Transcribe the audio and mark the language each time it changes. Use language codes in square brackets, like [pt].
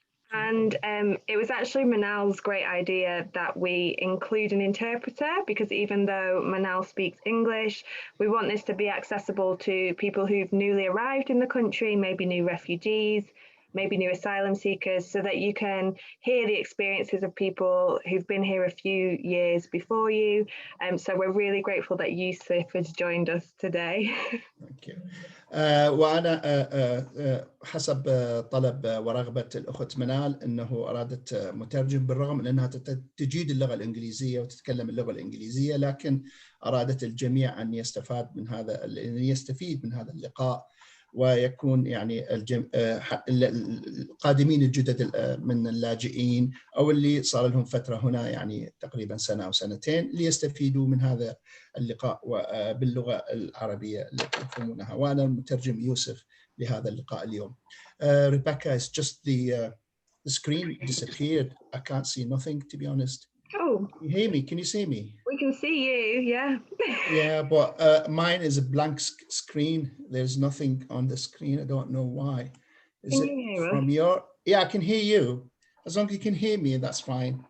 [en] And it was actually Manal's great idea that we include an interpreter, because even though Manal speaks English, we want this to be accessible to people who've newly arrived in the country, maybe new refugees, maybe new asylum seekers, so that you can hear the experiences of people who've been here a few years before you. So we're really grateful that Yusuf has joined us today. Thank you. [ar] وأنا حسب طلب ورغبة الأخت منال أنه أرادت مترجم، بالرغم من أنها تجيد اللغة الإنجليزية وتتكلم اللغة الإنجليزية، لكن أرادت الجميع أن يستفيد من هذا اللقاء، ويكون يعني القادمين الجدد من اللاجئين أو اللي صار لهم فترة هنا، يعني تقريبا سنة أو سنتين، ليستفيدوا من هذا اللقاء باللغة العربية التي يفهمونها. وأنا المترجم يوسف لهذا اللقاء اليوم. [en] Rebecca, it's just the screen disappeared. I can't see nothing, to be honest. Oh. Can you hear me? Can you see me? We can see you, yeah. Yeah, but mine is a blank screen. There's nothing on the screen. I don't know why. Is it from your? Yeah, I can hear you. As long as you can hear me, that's fine.